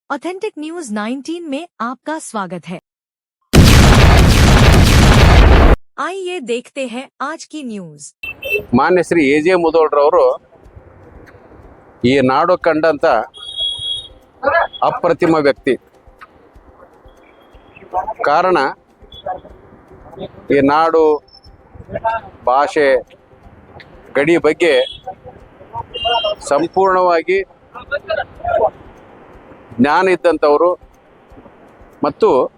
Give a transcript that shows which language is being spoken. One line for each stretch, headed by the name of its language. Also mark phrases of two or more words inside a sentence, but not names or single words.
Hindi: ऑथेंटिक न्यूज 19 में आपका स्वागत है। आइए देखते हैं आज की न्यूज।
Kannada: ಮಾನ್ಯ ಶ್ರೀ ಎ.ಜೆ. ಮುದೋಳ್ರವರು ಈ ನಾಡು ಕಂಡಂತ ಅಪ್ರತಿಮ ವ್ಯಕ್ತಿ. ಕಾರಣ ಈ ನಾಡು ಭಾಷೆ ಗಡಿ ಬಗ್ಗೆ ಸಂಪೂರ್ಣವಾಗಿ ಜ್ಞಾನ ಇದ್ದಂಥವರು ಮತ್ತು